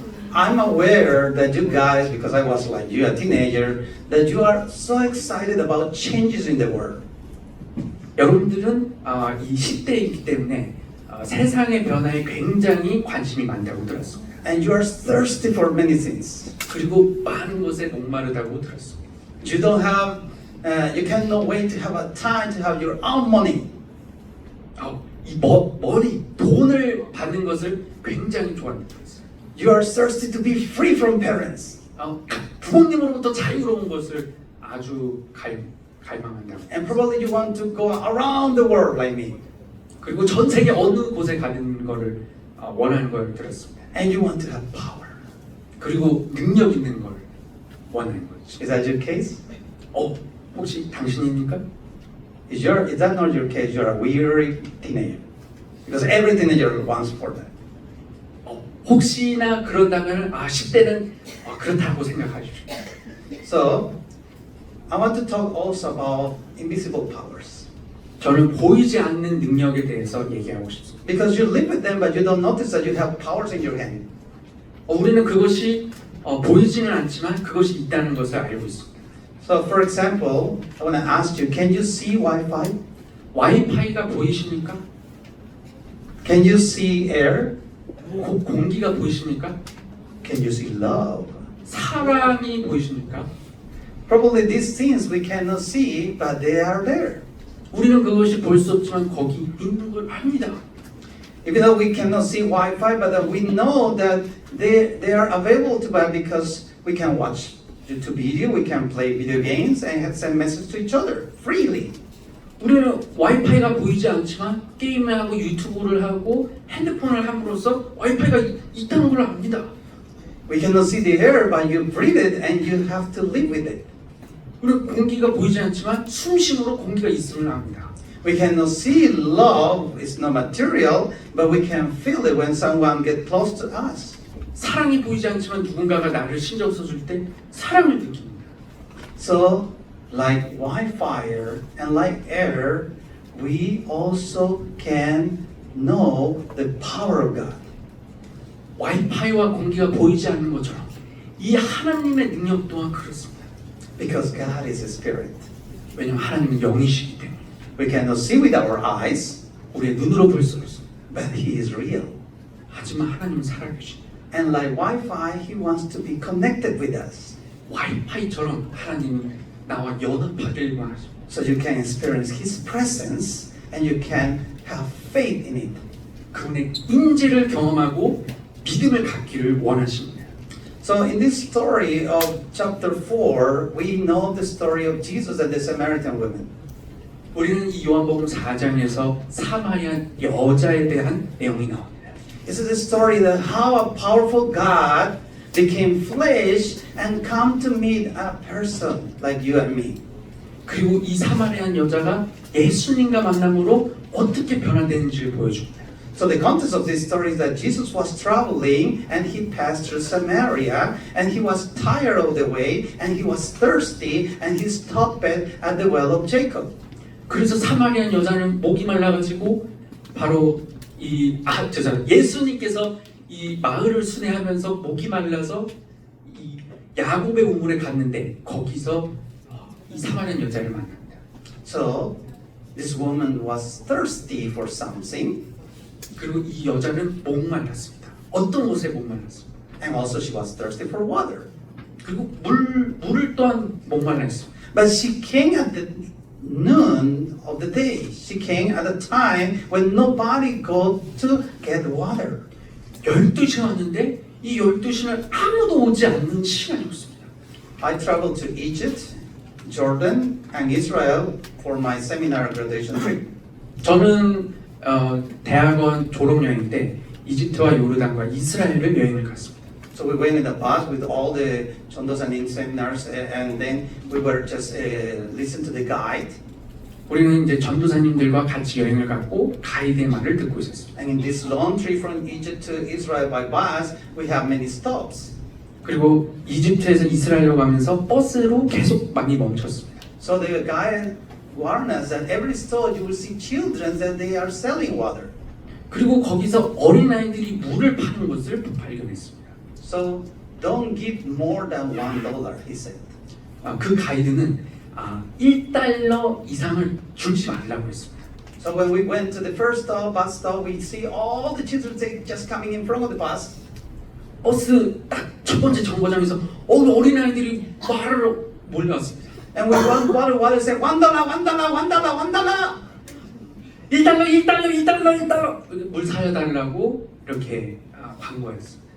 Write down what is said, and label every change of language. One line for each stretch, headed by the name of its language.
English: I'm aware that you guys, because I was like you, a teenager, that you are so excited about changes in the world.
Korean: 여러분들은 이 10대이기 때문에 세상의 변화에 굉장히 관심이 많다고 들었습니다.
English: And you are thirsty for many things.
Korean: 그리고 많은 것에 목마르다고 들었습니다.
English: You cannot wait to have a time to have your own money.
Korean: 이 돈을 받는 것을 굉장히 좋아합니다.
English: You are thirsty to be free from parents.
Korean: 부모님으로부터 자유로운 것을 아주 갈망한다고.
English: And probably you want to go around the world like me.
Korean: 그리고 전 세계 어느 곳에 가는 것을 원하는 걸 들었습니다.
English: And you want to have power.
Korean: 그리고 능력 있는 걸 원하는 거죠.
English: Is that your case?
Korean: 혹시 당신입니까?
English: Is that not your case? You're a weary teenager. Because every teenager wants for that.
Korean: 혹시나 그런다면 10대는 그렇다고 생각하십시오.
English: So, I want to talk also about invisible powers.
Korean: 저는 보이지 않는 능력에 대해서 얘기하고 싶습니다.
English: Because you live with them, but you don't notice that you have powers in your hand.
Korean: 우리는 그것이 보이지는 않지만 그것이 있다는 것을 알고 있습니다.
English: So, for example, I want to ask you, can you see Wi-Fi?
Korean: 와이파이가 보이십니까?
English: Can you see air?
Korean: 공기가 보이십니까?
English: Can you see love?
Korean: 사랑이 보이십니까?
English: Probably these things we cannot see, but they are there.
Korean: 우리는 그것이 볼 수 없지만 거기 있는 걸 압니다.
English: Even though we cannot see Wi-Fi, but we know that they are available to us because we can watch YouTube video, we can play video games, and send messages to each other freely.
Korean: 우리는 와이파이가 보이지 않지만 게임을 하고 유튜브를 하고 핸드폰을 함으로써 와이파이가 있다는 걸 압니다.
English: We cannot see the air, but you breathe it and you have to live with it.
Korean: 그리고 공기가 보이지 않지만 숨쉬므로 공기가 있음을 압니다.
English: We cannot see love, it's not material, but we can feel it when someone gets close to us.
Korean: 사랑이 보이지 않지만 누군가가 나를 신경 써줄 때 사랑을 느낍니다.
English: So, like Wi-Fi and like air, we also can know the power of God.
Korean: 와이파이와 공기가 보이지 않는 것처럼 이 하나님의 능력 또한 그렇습니다.
English: Because God is a spirit.
Korean: 왜냐하면 하나님은 영이시기 때문에
English: We cannot see with our eyes,
Korean: 우리의 눈으로 볼 수 없습니다.
English: but He is real.
Korean: 하지만 하나님은 살아계십니다.
English: And like Wi-Fi, He wants to be connected with us.
Korean: 와이파이처럼 하나님은 나와 연합하기를 원하십니다.
English: So you can experience His presence and you can have faith in it.
Korean: 그분의 인지를 경험하고 믿음을 갖기를 원하십니다.
English: So in this story of chapter 4, we know the story of Jesus and the Samaritan woman.
Korean: 우리는 이 요한복음 4장에서 사마리아 여자에 대한 내용이 나옵니다.
English: This is the story that how a powerful God became flesh and come to meet a person like you and me.
Korean: 그리고 이 사마리아 여자가 예수님과 만남으로 어떻게 변화되는지를 보여줍니다.
English: So the context of this story is that Jesus was traveling and he passed through Samaria and he was tired of the way and he was thirsty and he stopped at the well of Jacob.
Korean: 그래서 사마리아 여자는 목이 말라가지고 바로 예수님께서 이 마을을 순회하면서 목이 말라서 이 야곱의 우물에 갔는데 거기서 이 사마리아 여자를 만납니다.
English: So this woman was thirsty for something
Korean: 그리고 이 여자는 목말랐습니다. 어떤 것에 목말랐습니다.
English: and also she was thirsty for water.
Korean: 그리고 물을 또한 목말랐습니다.
English: But she came at the noon of the day. She came at a time when nobody go to get water.
Korean: 12시 왔는데 이 12시는 아무도 오지 않는 시간이었습니다.
English: I traveled to Egypt, Jordan, and Israel for my seminar graduation trip.
Korean: 저는 대학원 졸업여행 때 이집트와 요르단과 이스라엘을 여행을 갔습니다.
English: So we went in the bus with all the 전도사님 seminars, and then we were just listen to the guide.
Korean: 우리는 이제 전도사님들과 같이 여행을 갔고 가이드의 말을 듣고 있었습니다.
English: And in this long trip from Egypt to Israel by bus, we have many stops.
Korean: 그리고 이집트에서 이스라엘로 가면서 버스로 계속 많이 멈췄습니다.
English: So the guide warned us that every stop you will see children that they are selling water.
Korean: 그리고 거기서 어린아이들이 물을 파는 것을 발견했습니다.
English: So don't give more than $1, he said.
Korean: 그 가이드는 1달러 이상을 주지 말라고 했습니다.
English: So when we went to the first stop, bus stop, we see all the children just coming in front of the bus.
Korean: 버스 딱 첫 번째 정거장에서 어린아이들이 말을 몰려왔습니다.
English: And we want water, say $1, $1.
Korean: 1달러 물 사려달라고 이렇게 광고했습니다.